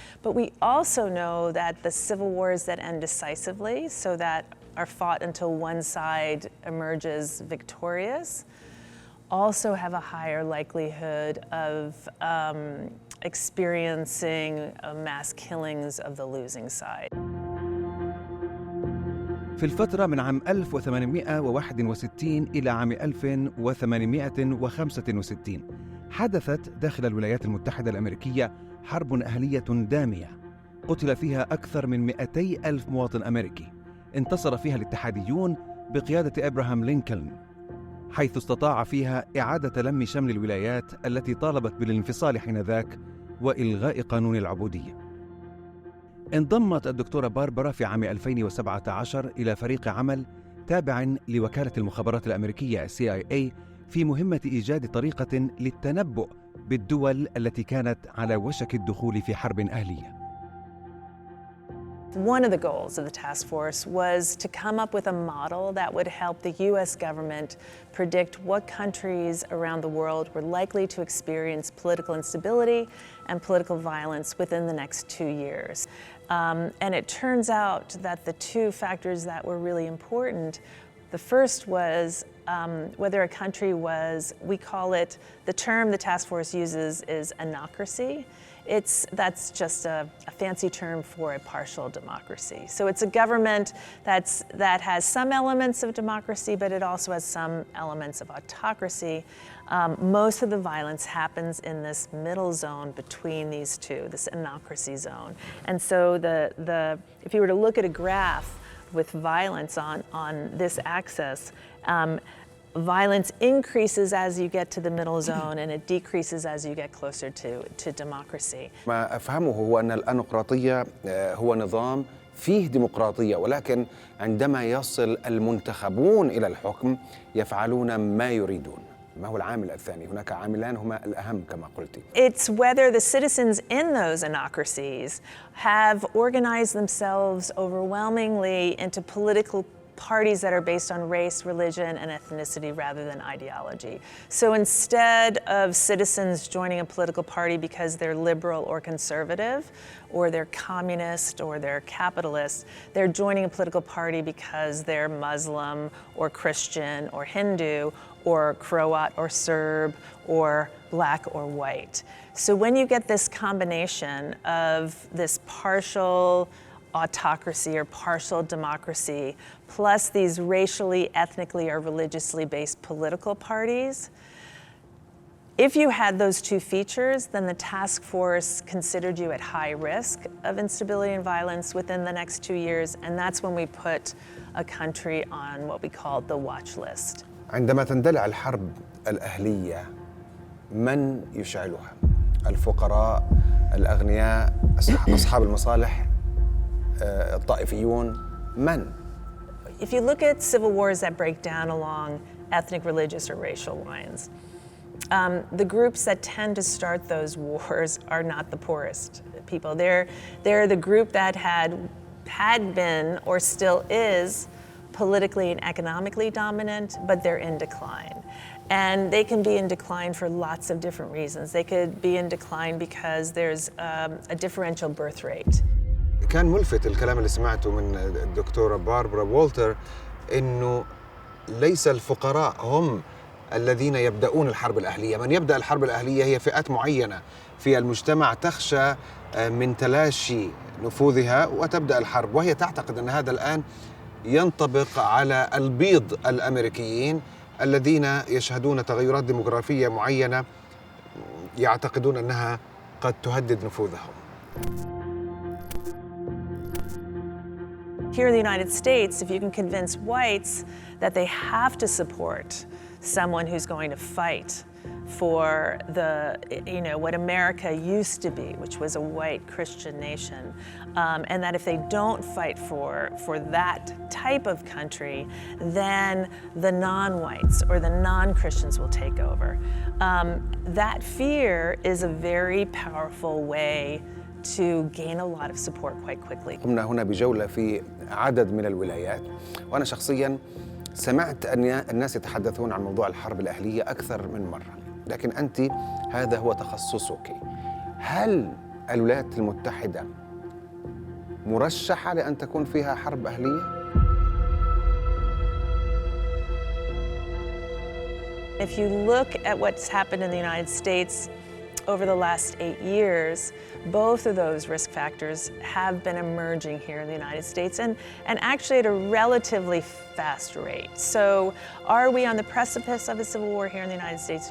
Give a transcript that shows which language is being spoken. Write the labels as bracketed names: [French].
[English] But we also know that the civil wars that end decisively, so that are fought until one side emerges victorious, also have a higher likelihood of experiencing mass killings of the losing side. [Arabic] في الفترة من عام 1861 إلى عام 1865 حدثت داخل الولايات المتحدة الأمريكية حرب أهلية دامية قتل فيها أكثر من 200,000 مواطن أمريكي. انتصر فيها الاتحاديون بقيادة إبراهام لينكولن، حيث استطاع فيها إعادة لم شمل الولايات التي طالبت بالانفصال حينذاك وإلغاء قانون العبودية. انضمت الدكتورة باربرا في عام 2017 إلى فريق عمل تابع لوكالة المخابرات الأمريكية CIA في مهمة إيجاد طريقة للتنبؤ بالدول التي كانت على وشك الدخول في حرب أهلية. [English] One of the goals of the task force was to come up with a model that would help the US government predict what countries around the world were likely to experience political instability and political violence within the next 2 years. And it turns out that the two factors that were really important, the first was whether a country was, we call it, the term the task force uses is anocracy. That's just a fancy term for a partial democracy. So it's a government that has some elements of democracy, but it also has some elements of autocracy. Most of the violence happens in this middle zone between these two, this anocracy zone. And so if you were to look at a graph with violence on this axis, violence increases as you get to the middle zone and it decreases as you get closer to democracy. [Arabic] ما أفهمه هو أن الأنقراطية هو نظام فيه ديمقراطية، ولكن عندما يصل المنتخبون إلى الحكم يفعلون ما يريدون. ما هو العامل الثاني؟ هناك عاملان هما الأهم كما قلتي. [English] It's whether the citizens in those anocracies have organized themselves overwhelmingly into political parties that are based on race, religion, and ethnicity rather than ideology. So instead of citizens joining a political party because they're liberal or conservative, or they're communist or they're capitalist, they're joining a political party because they're Muslim or Christian or Hindu or Croat or Serb or black or white. So when you get this combination of this partial autocracy or partial democracy, plus these racially, ethnically, or religiously based political parties, if you had those two features, then the task force considered you at high risk of instability and violence within the next 2 years, and that's when we put a country on what we called the watch list. [Arabic] عندما تندلع الحرب الأهلية من يشعلها؟ الفقراء، الأغنياء، أصحاب المصالح، الطائفيون، من؟ [English] If you look at civil wars that break down along ethnic, religious, or racial lines, the groups that tend to start those wars are not the poorest people. They're the group that had been or still is politically and economically dominant, but they're in decline. And they can be in decline for lots of different reasons. They could be in decline because there's a differential birth rate. [Arabic] كان ملفت الكلام اللي سمعته من الدكتورة باربرا والتر إنه ليس الفقراء هم الذين يبدأون الحرب الأهلية. من يبدأ الحرب الأهلية هي فئات معينة في المجتمع تخشى من تلاشي نفوذها وتبدأ الحرب، وهي تعتقد أن هذا الآن ينطبق على البيض الأمريكيين الذين يشهدون تغيرات ديموغرافية معينة يعتقدون أنها قد تهدد نفوذهم. [English] Here in the United States, if you can convince whites that they have to support someone who's going to fight for what America used to be, which was a white Christian nation, and that if they don't fight for that type of country, then the non-whites or the non-Christians will take over. That fear is a very powerful way to gain a lot of support quite quickly. [Arabic] قمنا هنا بجولة في عدد من الولايات، وأنا شخصياً سمعت أن الناس يتحدثون عن موضوع الحرب الأهلية أكثر من مرة، لكن أنت هذا هو تخصصك. هل الولايات المتحدة مرشحة لأن تكون فيها حرب أهلية؟ [English] If you look at what's happened in the United States over the last 8 years, both of those risk factors have been emerging here in the United States and actually at a relatively fast rate. So are we on the precipice of a civil war here in the United States?